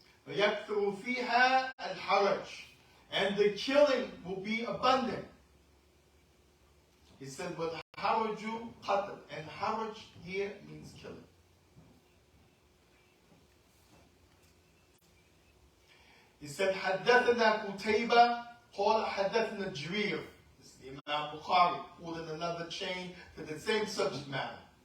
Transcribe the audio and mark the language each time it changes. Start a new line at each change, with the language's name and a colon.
Arabic: وَيَكْثُرُ فِيهَا الْحَرَجِ.
English: And the killing will be abundant. He said,
Arabic: وَالْحَرَجُ قَتْلٌ.
English: And haraj here means killing. He said,
Arabic: حدثنا قتيبة قال حدثنا جرير.
English: This is the Imam Bukhari, pulling another chain to the same subject matter.